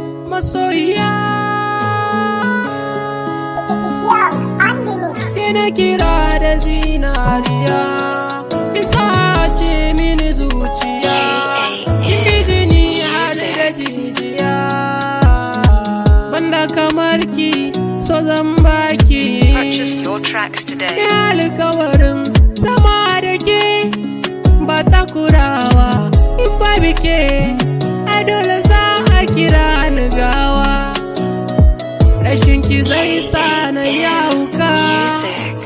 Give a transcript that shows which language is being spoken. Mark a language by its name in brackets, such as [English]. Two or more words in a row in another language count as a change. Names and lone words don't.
[Hausa] Masoyiya. [English] It is yours, unlimited. [Hausa] Ke na kira da zinariya, ki sace mini zuciya, kin bi jini har da jijiya. Banda kamar ki, so zan baki. [English] Purchase your tracks today. [Hausa] Ni alkawarin zama da ke, ba takurawa in babu ke, ai dole za a kira ni gawa. Rashin ki zai sa na yi hauka. Music.